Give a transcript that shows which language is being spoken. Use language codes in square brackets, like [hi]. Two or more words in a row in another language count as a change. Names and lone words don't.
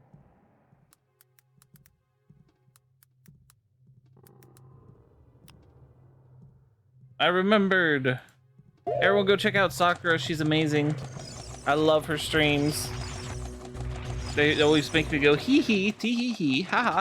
[en] I remembered. Everyone go check out Sakura. She's amazing. I love her streams. They always make me go hee hee, tee hee hee, haha.